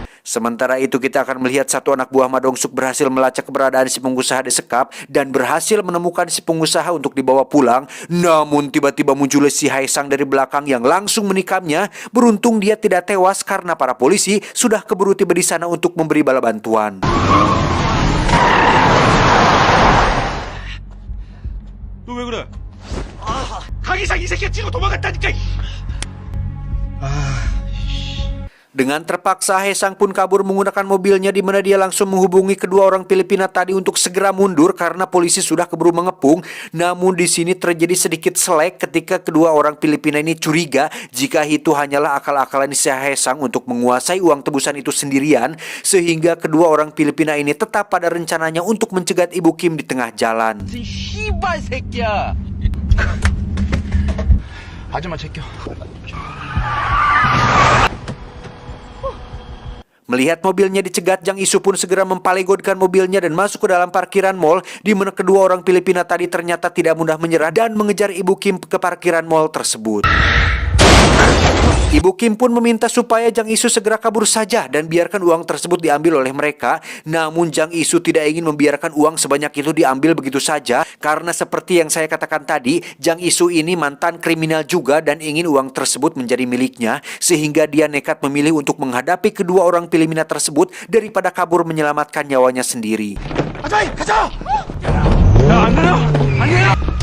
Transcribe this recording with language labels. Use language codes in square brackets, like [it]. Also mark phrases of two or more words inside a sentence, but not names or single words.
[id] Sementara itu kita akan melihat satu anak buah Ma Dong-suk berhasil melacak keberadaan si pengusaha disekap dan berhasil menemukan si pengusaha untuk dibawa pulang. Namun tiba-tiba muncul si Haesang dari belakang yang langsung menikamnya. Beruntung dia tidak tewas karena para polisi sudah keburu tiba di sana untuk memberi bala bantuan. [ko] 너 왜 그래? 강희상 이 새끼가 치고 도망갔다니까. [id] Dengan terpaksa, Haesang pun kabur menggunakan mobilnya di mana dia langsung menghubungi kedua orang Filipina tadi untuk segera mundur karena polisi sudah keburu mengepung. Namun di sini terjadi sedikit selek ketika kedua orang Filipina ini curiga jika itu hanyalah akal-akalan si Haesang untuk menguasai uang tebusan itu sendirian, sehingga kedua orang Filipina ini tetap pada rencananya untuk mencegat Ibu Kim di tengah jalan. [ko] 씨발 새끼야. 아줌마 제껴. [id] Melihat mobilnya dicegat, Jang Isu pun segera mempalegodkan mobilnya dan masuk ke dalam parkiran mall, di mana kedua orang Filipina tadi ternyata tidak mudah menyerah dan mengejar Ibu Kim ke parkiran mall tersebut. Ibu Kim pun meminta supaya Jang Isu segera kabur saja dan biarkan uang tersebut diambil oleh mereka. Namun Jang Isu tidak ingin membiarkan uang sebanyak itu diambil begitu saja, karena seperti yang saya katakan tadi, Jang Isu ini mantan kriminal juga dan ingin uang tersebut menjadi miliknya, sehingga dia nekat memilih untuk menghadapi kedua orang Filipina tersebut daripada kabur menyelamatkan nyawanya sendiri. [ko] 아자이 가자. 야안 내려. 안 내려.